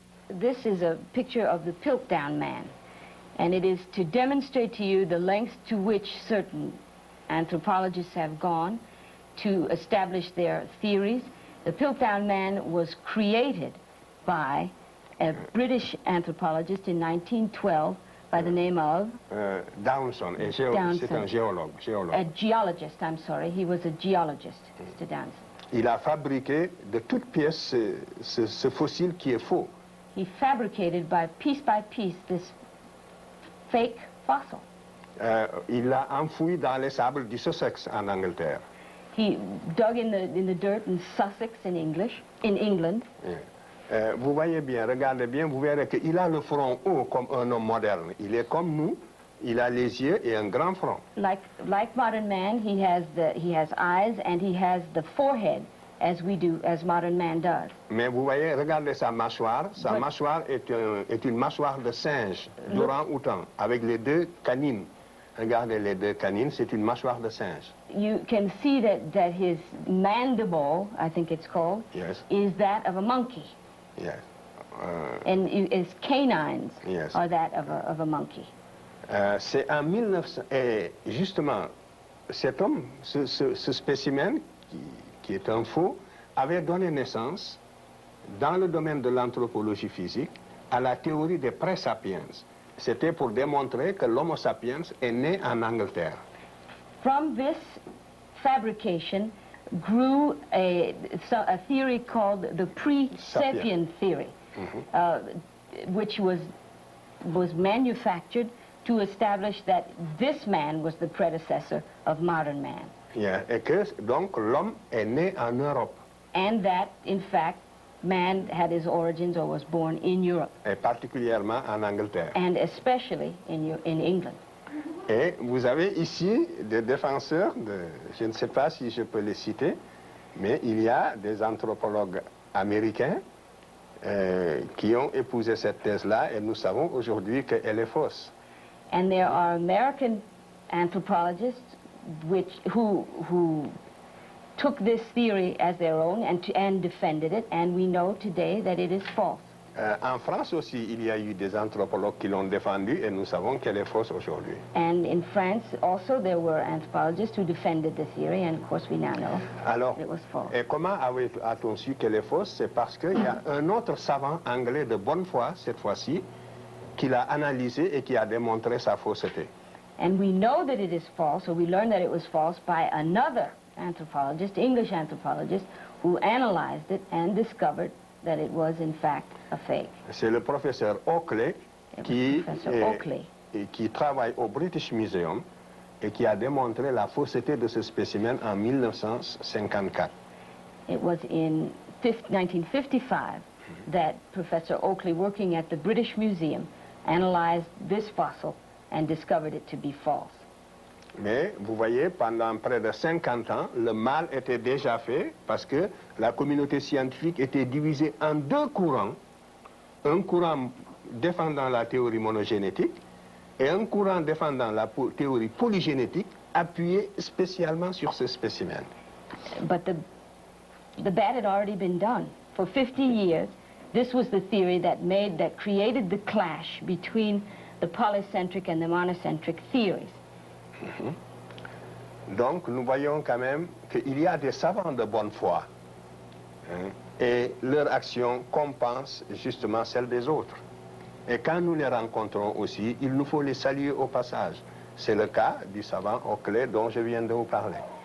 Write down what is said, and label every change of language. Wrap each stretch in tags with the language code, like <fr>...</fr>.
<en>This is a picture of the Piltdown Man, and it is to demonstrate to you the lengths to which certain anthropologists have gone to establish their theories. The Piltdown Man was created by a British anthropologist in 1912 by the name of...</en> <fr>Downson, c'est un géologue.</fr> <en>A geologist, I'm sorry. He was a geologist, Mr. Downson.</en> <fr>Il a fabriqué de toutes pièces ce fossile qui est faux.</fr> <en>He fabricated by piece this fake fossil.</en> <fr>Il l'a enfoui dans les sables du Sussex en Angleterre.</fr> <en>He dug in the dirt in Sussex in England.</en> <fr>Vous voyez bien, regardez bien, vous verrez qu'il a le front haut comme un homme moderne. Il est comme nous, il a les yeux et un grand front.</fr> <en>Like modern man, he has eyes and he has the forehead as modern man does.</en> <fr>Mais vous voyez, regardez sa mâchoire. Sa mâchoire est une mâchoire de singe, d'orang-outan, avec les deux canines. Regardez les deux canines, c'est une mâchoire de singe.</fr> <en>You can see that his mandible, I think it's called, yes, is that of a monkey. Yes. And his canines yes, are that of a monkey.</en> <fr>C'est en 1900, et justement, cet homme, ce spécimen, qui est un faux, avait donné naissance, dans le domaine de l'anthropologie physique, à la théorie des pré-sapiens. C'était pour démontrer que l'Homo sapiens est né en Angleterre.</fr> <en>From this fabrication grew a theory called the pre-sapien theory, which was manufactured to establish that this man was the predecessor of modern man. Yeah.</en> <fr>Et que donc l'homme est né en Europe.</fr> <en>And that, in fact, man had his origins or was born in Europe.</en> <fr>Et particulièrement en Angleterre.</fr> <en>And especially in England.</en> <fr>Et vous avez ici des défenseurs, je ne sais pas si je peux les citer, mais il y a des anthropologues américains qui ont épousé cette thèse-là et nous savons aujourd'hui qu'elle est fausse.</fr> <en>And there are American anthropologists who took this theory as their own and defended it, and we know today that it is false.</en> <fr>En France aussi, il y a eu des anthropologues qui l'ont défendue et nous savons qu'elle est fausse aujourd'hui.</fr> <en>And in France also there were anthropologists who defended the theory, and of course we now know it was false.</en> <fr>Et comment a-t-on su qu'elle est fausse? C'est parce qu'il y a un autre savant anglais de bonne foi, cette fois-ci, qui l'a analysé et qui a démontré sa fausseté.</fr> <en>And we know that it is false, or we learned that it was false by another anthropologist, English anthropologist, who analyzed it and discovered that it was in fact a fake.</en> <fr>C'est le professeur Oakley qui travaille au British Museum et qui a démontré la fausseté de ce spécimen en 1954.</fr> <en>It was in 1955 that Professor Oakley, working at the British Museum, analyzed this fossil and discovered it to be false.</en> <fr>Mais vous voyez, pendant près de 50 ans, le mal était déjà fait parce que la communauté scientifique était divisée en deux courants. Un courant défendant la théorie monogénétique et un courant défendant la théorie polygénétique appuyé spécialement sur ce spécimen.</fr> <en>But the bad had already been done. For 50 years, this was the theory that created the clash between the polycentric and the monocentric theories.</en> <fr>Donc nous voyons quand même qu'il y a des savants de bonne foi et leur action compense justement celle des autres. Et quand nous les rencontrons aussi, il nous faut les saluer au passage. C'est le cas du savant Oakley dont je viens de vous parler.</fr>